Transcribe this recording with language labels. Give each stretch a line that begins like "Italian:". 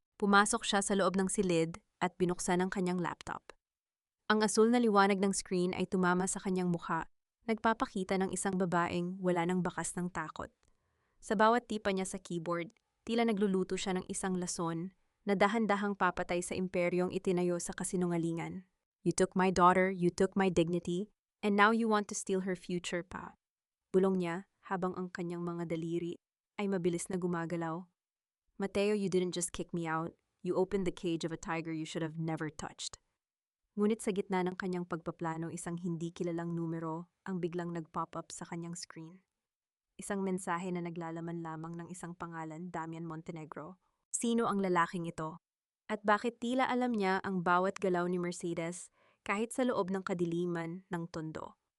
Filipino: Pumasok siya sa loob ng silid at binuksan ang kanyang laptop. Ang asul na liwanag ng screen ay tumama sa kanyang mukha, nagpapakita ng isang babaeng wala ng bakas ng takot. Sa bawat tipa niya sa keyboard, tila nagluluto siya ng isang lason na dahan-dahang papatay sa imperyong itinayo sa kasinungalingan.
English: You took my daughter, you took my dignity, and now you want to steal her future pa.
Filipino: Bulong niya habang ang kanyang mga daliri ay mabilis na gumagalaw.
English: Mateo, you didn't just kick me out. You opened the cage of a tiger you should have never touched.
Filipino: Ngunit sa gitna ng kanyang pagpaplano, isang hindi kilalang numero ang biglang nag-pop up sa kanyang screen. Isang mensahe na naglalaman lamang ng isang pangalan, Damian Montenegro. Sino ang lalaking ito? At bakit tila alam niya ang bawat galaw ni Mercedes kahit sa loob ng kadiliman ng tondo?